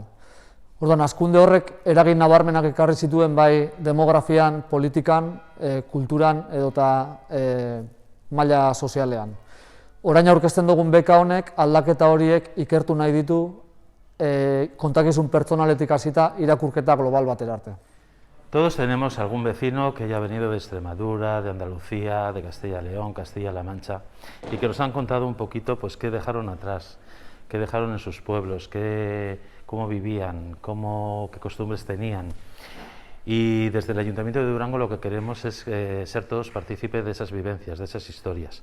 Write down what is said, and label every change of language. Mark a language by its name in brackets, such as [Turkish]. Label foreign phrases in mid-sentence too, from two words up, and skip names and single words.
[Basque] Orduan, hazkunde horrek eragin nabarmenak ekarri zituen bai demografian, politikan, kulturan edota maila sozialean. Orain aurkezten dugun beka honek aldaketa horiek ikertu nahi ditu kontakizun pertsonaletik hasita irakurketa global batera arte. [Spanish] Todos tenemos algún vecino que haya venido de Extremadura, de Andalucía, de Castilla y León, Castilla-La Mancha, y que nos han contado un poquito pues qué dejaron atrás, qué dejaron en sus pueblos, cómo vivían, qué costumbres tenían. Y desde el Ayuntamiento de Durango lo que queremos es ser todos partícipes de esas vivencias, de esas historias.